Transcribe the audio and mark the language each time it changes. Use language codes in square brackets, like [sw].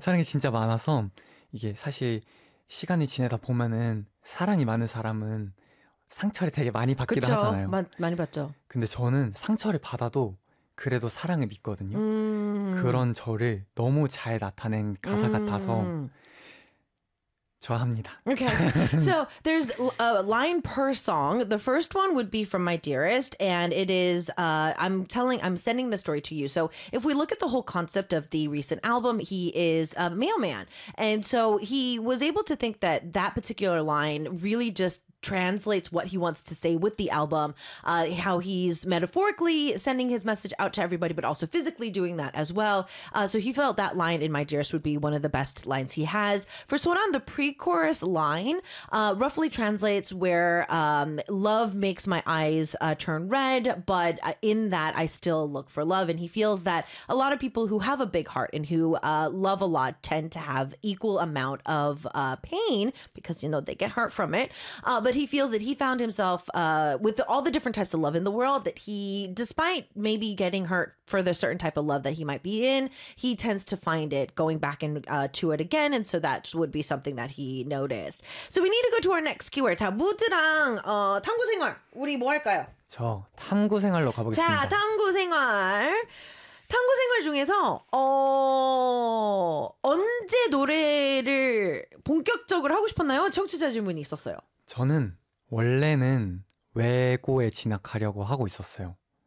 [ko] 사랑이 진짜 많아서 이게 사실 시간이 지내다 보면은 사랑이 많은 사람은 상처를 되게 많이 받기도 그쵸? 하잖아요. 많이 받죠. 근데 저는 상처를 받아도 그래도 사랑을 믿거든요. 그런 저를 너무 잘 나타낸 가사 같아서 좋아합니다. [en] Okay. So there's a line per song. The first one would be from My Dearest, and it is I'm sending the story to you. So if we look at the whole concept of the recent album, he is a mailman. And so he was able to think that that particular line really just translates what he wants to say with the album, how he's metaphorically sending his message out to everybody, but also physically doing that as well. So he felt that line in My Dearest would be one of the best lines he has. For Soran, the pre-chorus line roughly translates where love makes my eyes turn red, but in that I still look for love. And he feels that a lot of people who have a big heart and who love a lot tend to have equal amount of pain because, you know, they get hurt from it. But he feels that he found himself with all the different types of love in the world that he, despite maybe getting hurt for the certain type of love that he might be in, he tends to find it going back in, to it again. And so that would be something that he noticed. So we need to go to our next keyword. [ko] 자, 무드랑 탐구생활, 우리 뭐 할까요? 저 탐구생활로 가보겠습니다. 자, 탐구생활. 탐구생활 중에서 언제 노래를 본격적으로 하고 싶었나요? 청취자 질문이 있었어요. 저는 원래는 외고에 진학하려고 하고 있었어요.